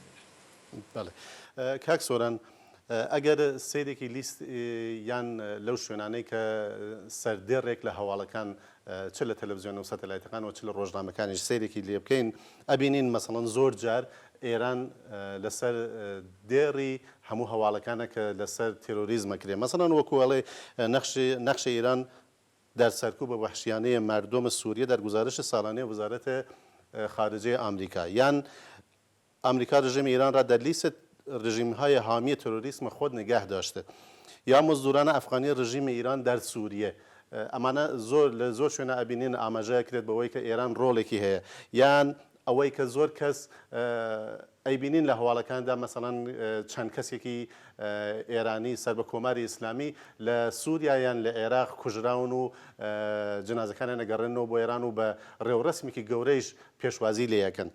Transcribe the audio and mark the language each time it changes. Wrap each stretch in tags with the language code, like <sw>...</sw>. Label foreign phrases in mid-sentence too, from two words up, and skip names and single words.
<ckb>بەڵێ کاک سۆران ئەگەر سیرێکی لیست یان لەو شوێنانەی کە سەردێڕێک لە هەواڵەکان چ لە تەلەڤیزیۆن و سەتەلایتەکان و چ لە ڕۆژنامەکانیش سیرێکی لێ بکەین ئەبینین مەسەڵەن زۆر جار ئێران لەسەر دێڕی هەموو هەواڵەکانە کە لەسەر تێرۆریزمە کرێ مەسەڵەن وەکو ئەڵێ</ckb> <fa>نەخشی ئێران در سەرکوب بە وەحشیانەیە مردم سووریە در گزارش ساڵانەی وزارەت خارجه ئەمریکا یان ئەمریکا رژیم ایران را در لیست رژیم‌های حامی تروریسم خود نگه داشته یا مزدوران افغانی رژیم ایران در سوریه</fa> <ckb>ئەمانە لە زۆر شوێنە ئەبینین ئاماژەیەکرێت بەوەی کە ئێران ڕۆڵێکی هەیە یان ئەوەی کە زۆر کەس ئەیبینین لە هەواڵەکاندا مەسەڵەن چەند کەسێکی ئێرانی سەر بە کۆماری ئیسلامی لە سووریا یان لە عێراق کوژراون و جنازەکانیان نەگەڕێنەوە بۆ ئێران و بە ڕێوڕسمێکی گەورەیش پێشوازی لێ یەکەن.</ckb>